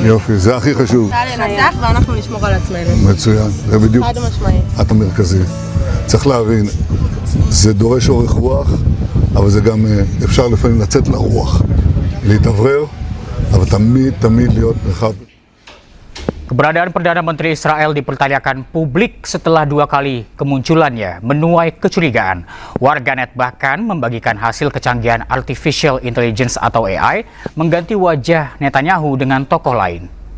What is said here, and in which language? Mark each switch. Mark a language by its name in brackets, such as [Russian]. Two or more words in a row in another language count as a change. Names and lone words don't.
[Hebrew] יופי, זה הכי חשוב. צה"ל ינצח ואנחנו נשמור על עצמנו. מצוין, זה בדיוק חד משמעי. המרכזי. צריך להבין, זה דורש אורך רוח, אבל זה גם אפשר לפעמים לצאת לרוח, להתאוורר, אבל תמיד להיות מרחב. [Indonesian] Keberadaan Perdana Menteri Israel dipertanyakan publik setelah 2 kali kemunculannya menuai kecurigaan. Warganet bahkan membagikan hasil kecanggihan [English] Artificial Intelligence [Indonesian] atau AI mengganti wajah Netanyahu dengan tokoh lain.